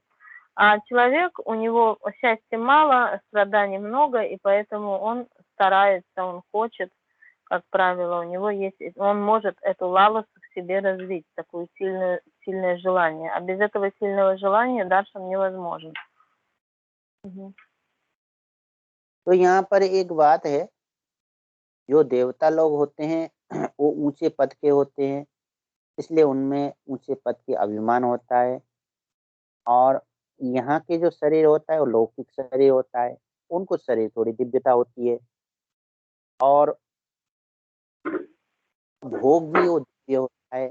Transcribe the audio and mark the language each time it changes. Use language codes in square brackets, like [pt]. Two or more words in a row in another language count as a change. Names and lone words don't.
[ru] А человек, у него счастья мало, страданий много, и поэтому он старается, он хочет, как правило, у него есть, он может эту лаласу в себе развить, такое сильное желание. А без этого сильного желания даршан невозможен. [hi] तो यहाँ पर एक बात है, जो देवता लोग होते हैं वो ऊंचे पद के होते हैं, इसलिए उनमें ऊंचे पद के अभिमान होता है। और यहाँ के जो शरीर होता है वो लौकिक शरीर होता है, उनको शरीर थोड़ी दिव्यता होती है और भोग भी वो दिव्य होता है।